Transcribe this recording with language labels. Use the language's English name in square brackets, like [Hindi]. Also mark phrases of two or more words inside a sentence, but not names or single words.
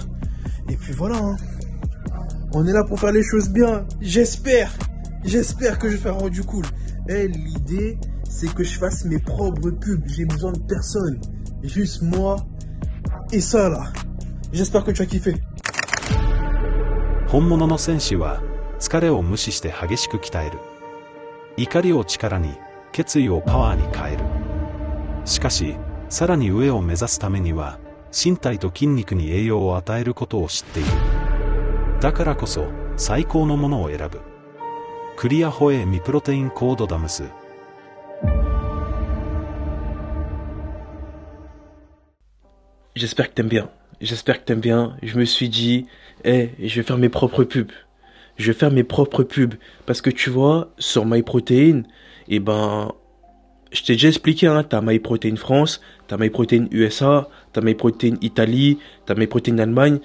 [French] Et puis voilà, hein. On est là pour faire les choses bien. J'espère que je vais faire un rendu cool. L'idée, c'est que je fasse mes propres pubs. J'ai besoin de personne. Juste moi et ça là. J'espère que tu as kiffé. [Japanese] 本物の戦士は疲れを無視して激しく鍛える。怒りを力に、決意をパワーに変える。しかし、さらに上を目指すためには、身体と筋肉に栄養を与えることを知っている。だからこそ、最高のものを選ぶ。クリアホエミプロテインコードダムス。 [French] J'espère que t'aimes bien. Je me suis dit, je vais faire mes propres pubs. Parce que tu vois, sur MyProtein, je t'ai déjà expliqué, hein, t'as MyProtein France, t'as MyProtein USA, t'as MyProtein Italie, t'as MyProtein Allemagne.